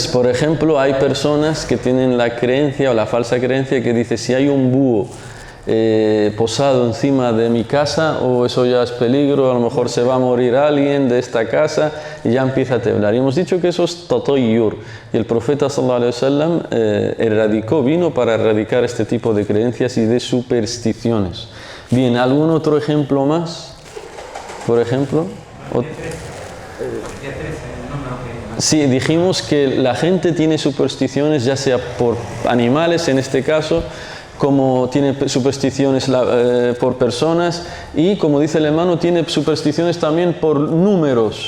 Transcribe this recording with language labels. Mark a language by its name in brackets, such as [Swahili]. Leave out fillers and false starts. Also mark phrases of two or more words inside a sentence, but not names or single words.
[Spanish] Por ejemplo, hay personas que tienen la creencia o la falsa creencia que dice si hay un búho posado encima de mi casa, o eso ya es peligro, a lo mejor se va a morir alguien de esta casa, y ya empieza a temblar. Y hemos dicho que eso es tatayyur, y el profeta [Arabic] صلى الله عليه وسلم [Spanish] vino para erradicar este tipo de creencias y de supersticiones. Bien, ¿algún otro ejemplo más? Por ejemplo, sí, dijimos que la gente tiene supersticiones, ya sea por animales en este caso, como tiene supersticiones por personas, y como dice el hermano, tiene supersticiones también por números.